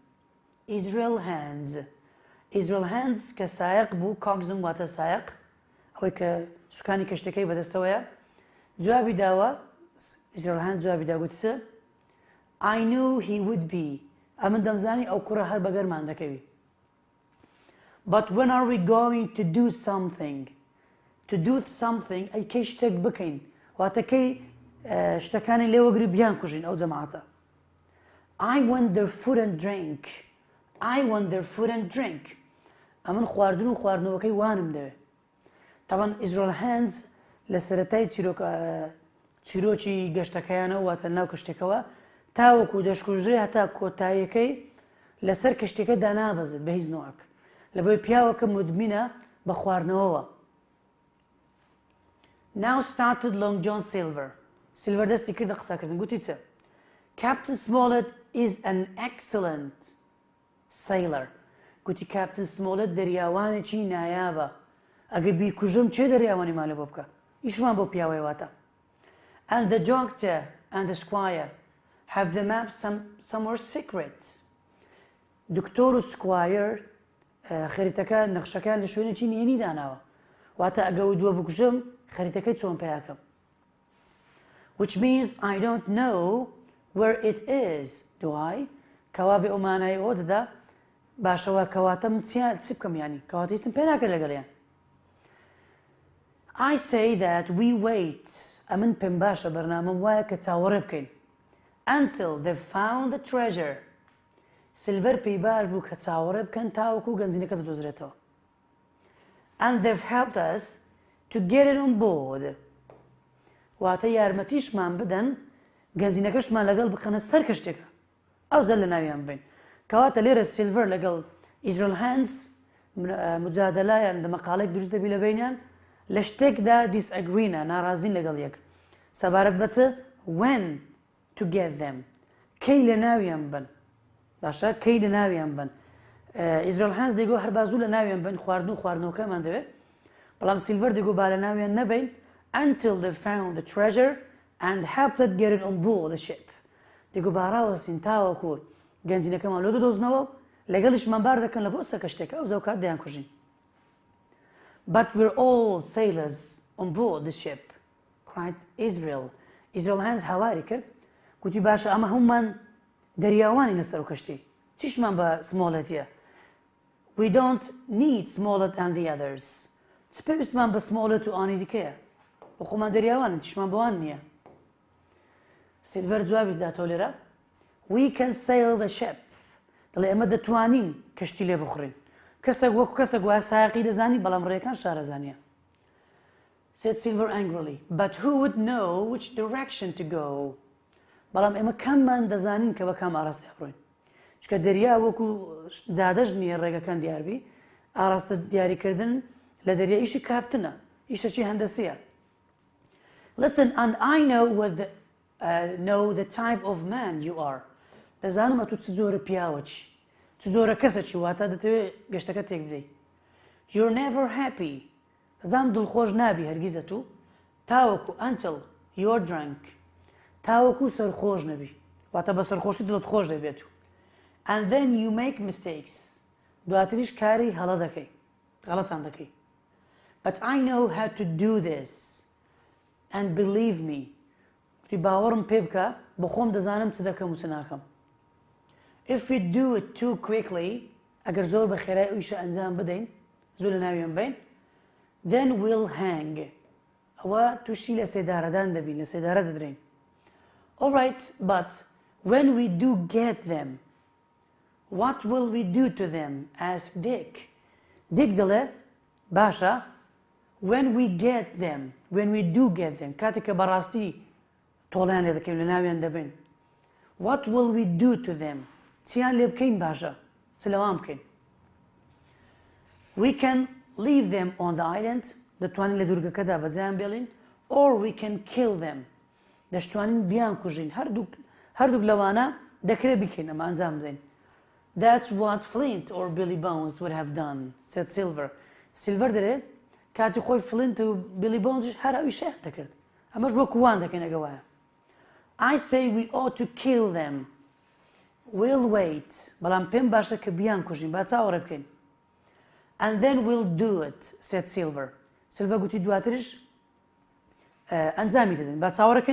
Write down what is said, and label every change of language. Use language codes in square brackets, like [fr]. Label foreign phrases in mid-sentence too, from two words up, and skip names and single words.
[ckb] Israel hands کە سایق بوو coxswain واتە سایق ئەوەی کە سوکانی کەشتەکەی بەدەستەوەیە جوابی داوە Israel hands جوابی دا گوتی چ [en] I knew he would be [ckb] ئەمن دەمزانی ئەو کوڕە هەر بەگەرمان دەکەوی [en] But when are we going to do something [ckb] ئەی کەی شتێک بکەین واتە کەی شتەکانی لێوەگری بیان کوژین ئەو جەماعەتە [en] I want their food and drink [ckb] ئەمن خواردن و خواردنەوەکەی وانم دەوێت تاوان ئیزرۆل هەندز لە سەرەتای چیرۆکی گەشتەکەیانەوە واتە ناو کەشتێکەوە تاوەکو دەشکوژێ هەتا کۆتاییەکەی لەسەر کەشتێکە دانابەزێت بە هیچ نوعک لە بۆی پیاوەکە مدمینە بە خواردنەوەوە [en] Now started Long John Silver [ckb] دەستی کردە قسەکردن گوتی چە [en] Captain Smollett is an excellent sailor [ckb] گوتی Captain Smollett دەریاوانێکی نایابە ئەگەر بیکوژم چێ دەریاوانی مالە بۆ بکە ئیشمان بۆ پیاوەی واتە [en] And the doctor and the squire have the map somewhere secret [ckb] دکتۆر و سکوایر خەریتەکە نەخشەکان لە شوێنێکی نهێنی داناوە واتە ئەگە و دووە بکوژم خەریتەکەی چۆن پیاکەم [en] Which means I don't know where it is [ckb] دوای کەوا بێ ئەومانایی ئەوە دەدا باشەوە کەواتەم چ بکەم ینی کەواتی چم پێ ناکرد لەگەڵیان [en] I say that we wait [ckb] ئەمن پێم باشە بەرنامەم وایە کە چاوەڕێ بکەین [en] until they've found the treasure [ckb] سیلڤەر پێی باش بوو کە چاوەڕێ بکەن تاوەکو گەنجینەکە دەدۆزرێتەوە [en] and they've helped us to get it on board [ckb] واتە یارمەتیشمان بدەن گەنجینەکەشمان لەگەڵ بخەنە سەر کەشتێکە ئەو زەل لە ناویان بین کەواتە لێرە سیلڤەر لەگەڵ ئیزرۆل هەندز مجادلایان مەقالێک دروست دەبی لە بینیان لە شتێکدا دیسئەگرینە ناڕازین لەگەڵ یەک سەبارەت بە چ [en] when to get them [ckb] کەی لە ناویان بن باشە کەی لە ناویان بن ئیزرائیل هەنز دەیگۆ هەر بازوو لە ناویان بن خواردن و خواردنەوەکەمان دەوێت بەڵام سیلڤەر دەیگۆ با لە ناویان نەبین [en] until they found the treasure and helped it get it on board the ship [ckb] دەیگۆ باڕاوەسین تاوەکو گەنجینەکەمان لۆ دۆزنەوە لەگەڵیشمان بار دەکەن لە بۆ سەکە شتێکە ئەو زەو کات دەیان کوژین [en] but we're all sailors on board the ship cried Israel [ckb] ئیزرائیل هەنز هاواری کرد گوتی باشە ئەمە هەمومان دەریاوانی لەسەر و کەشتی چیشمان بە سمۆڵەتیە [en] we don't need smaller than the others [ckb] چ پێویستمان بە سمۆڵەت و ئانی دیکەیە بە خۆمان دەریاوانن تیشمان بەوان نییە سیلڤەر جوابی داتەوە لێرە [en] we can sail the ship [ckb] دەڵێ ئێمە دەتوانین کەشتی لێ بخڕین کەسێک وەکو کەسێک وایە سایقی دەزانی بەڵام ڕێیەکان شارەزانیە [en] said Silver angrily but who would know which direction to go [ckb] بەڵام ئێمە کەممان دەزانین کە بە کام ئاراستە بڕۆین چکە دەریا وەکو جادەش نییە ڕێگەکان دیاربی ئاراستە دیاریکردن لە دەریا ئیشی کاپتنە ئیشەکی هەندەسیە [en] listen and I know the type of man you are [ckb] دەزانم تو چ جۆرە پیاوەچی چ جۆرە کەسێکی واتە دەتەوێت گەشتەکە تێک بدەیت [en] you're never happy [ckb] دەزانم دڵخۆش نابی هەرگیزە تو تاوەکو [en] until you're drunk [ckb] تاوەکو سەرخۆش نەبی واتە بە سەرخۆشی دڵت خۆش دەبێت [en] and then you make mistakes [ckb] دواتریش کاری هەڵە دەکەی غەڵەتان دەکەی [en] but I know how to do this and believe me [ckb] وتی باوەڕم پێ بکە بە خۆم دەزانم چ دەکەم و چ ناکەم [en] if we do it too quickly [ckb] ئەگەر زۆر بە خێرای ئەو ئیشە ئەنجام بدەین زۆر لە ناویان بین [en] then we'll hang [ckb] ئەوە تووشی لە سێدارەدان دەبین لە سێدارە دەدرین [en] all right but when we do get them what will we do to them asked Dick [ckb] Dick دەڵێ باشە [en] when we do get them [ckb] کاتێک کە بەڕاستی تۆڵیان لێ دەکەین لە ناویان دەبین [en] what will we do to them [ckb] چیان لێ بکەین باشە چ لەوان بکەین [en] we can leave them on the island [ckb] دەتوانین لە دوورگەکەدا بەجیان بێڵین [en] or we can kill them [ckb] دەشتوانین بیان کوژین هەردووک لەوانە دەکرێت بکەین ئەمە ئەنجام بدەین [en] that's what Flint or Billy Bones would have done said Silver [ckb] دەرێ کاتی خۆی فلنت و بیلی بۆنزش هەر ئەوی شیان دەکرد ئەمەش وەکو وان دەکەین ئەگە وایە [en] I say we ought to kill them we'll wait [ckb] بەڵام پێم باشە کە بیان کوژین با چاوەڕێ بکەین [en] and then we'll do it said Silver [ckb] گوتی دواترش ئەنجامی دەدەین با چاوەڕەکەین